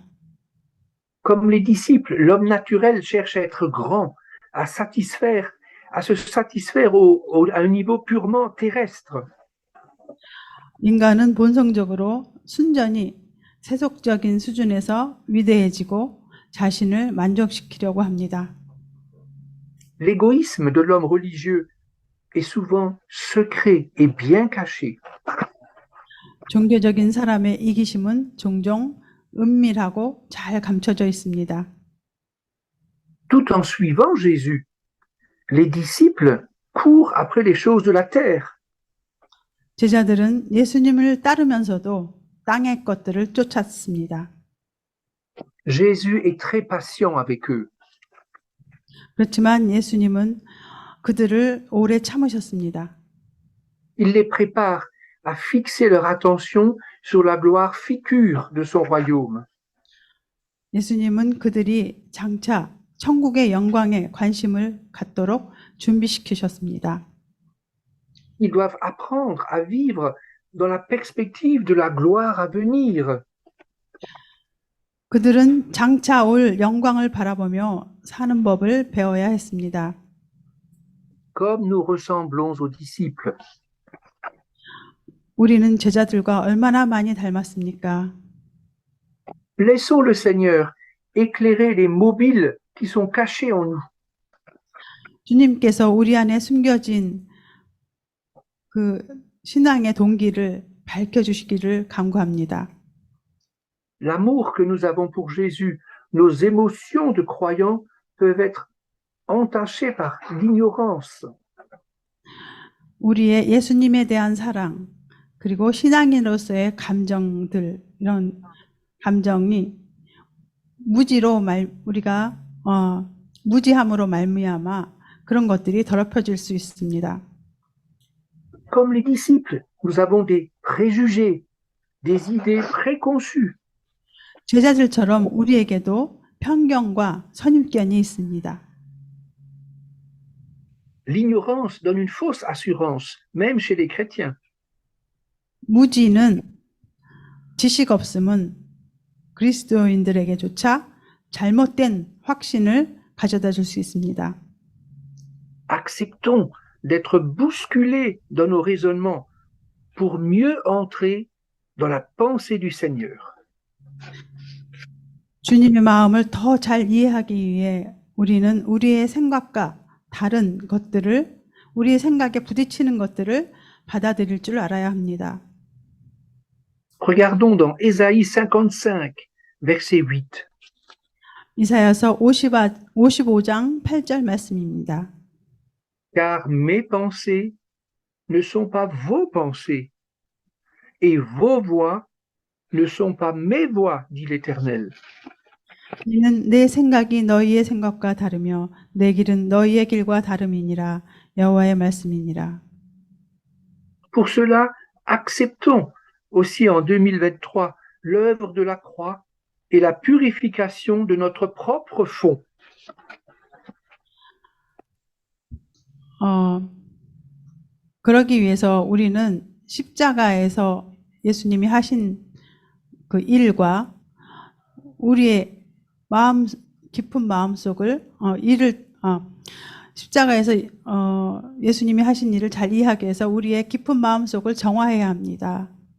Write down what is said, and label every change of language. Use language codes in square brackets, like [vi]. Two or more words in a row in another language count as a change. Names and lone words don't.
[fr] Comme les disciples, l'homme naturel cherche à être grand, à se satisfaire à un niveau purement terrestre. [ko] 인간은 본성적으로 순전히 세속적인 수준에서 위대해지고 자신을 만족시키려고 합니다. [fr] L'égoïsme de l'homme religieux est souvent secret et bien caché. [ko] 종교적인 사람의 이기심은 종종 은밀하고 잘 감춰져 있습니다. [fr] Tout en suivant Jésus, les disciples courent après les choses de la terre. [ko] 제자들은 예수님을 따르면서도 땅의 것들을 쫓았습니다. [fr] Jésus est très patient avec eux. [ko] 그렇지만 예수님은 그들을 오래 참으셨습니다. [fr] Il les prépare à fixer leur attention sur la gloire future de son royaume. [ko] 예수님은 그들이 장차 천국의 영광에 관심을 갖도록 준비시키셨습니다. [fr] Ils doivent apprendre à vivre dans la perspective de la gloire à venir. [ko] 그들은 장차 올 영광을 바라보며 사는 법을 배워야 했습니다. [fr] Comme nous ressemblons aux disciples. [ko] 우리는 제자들과 얼마나 많이 닮았습니까? [fr] Laissons le Seigneur éclairer les mobiles qui sont cachés en nous. [ko] 주님께서 우리 안에 숨겨진 그 신앙의 동기를 밝혀주시기를 간구합니다. [fr] L'amour que nous avons pour Jésus, nos émotions de croyants peuvent être entachées par l'ignorance. [ko] 우리의 예수님에 대한 사랑, 그리고 신앙인으로서의 감정들, 이런 감정이 무지함으로 말미암아 그런 것들이 더럽혀질 수 있습니다. [fr] Comme les disciples, nous avons des préjugés, des idées préconçues. [ko] 제자들처럼 우리에게도 편견과 선입견이 있습니다. [fr] L'ignorance donne une fausse assurance, même chez les chrétiens. [ko] 무지는 지식 없음은 그리스도인들에게조차 잘못된 확신을 가져다 줄 수 있습니다. [fr] Acceptons d'être bousculés dans nos raisonnements pour mieux entrer dans la pensée du Seigneur. [ko] 주님의 마음을 더 잘 이해하기 위해 우리는 우리의 생각과 다른 것들을, 우리의 생각에 부딪히는 것들을 받아들일 줄 알아야 합니다. [fr] Regardons dans Ésaïe 55, verset 8. [ko] 이사야서 55장 8절 말씀입니다. [fr] Car mes pensées ne sont pas vos pensées, et vos voix ne sont pas mes voix, dit l'Éternel. [ko] 이는 내 생각이 너희의 생각과 다르며 내 길은 너희의 길과 다름이니라. 여호와의 말씀이니라. [fr] Pour cela, acceptons aussi en 2023 l'œuvre de la croix et la purification de notre propre fond. [ko] 그러기 위해서 우리는 십자가에서 예수님이 하신 그 일과 우리의 깊은 마음속을 십자가에서 예수님이 하신 일을 잘 이해하기 위해서 우리의 깊은 마음속을 정화해야 합니다.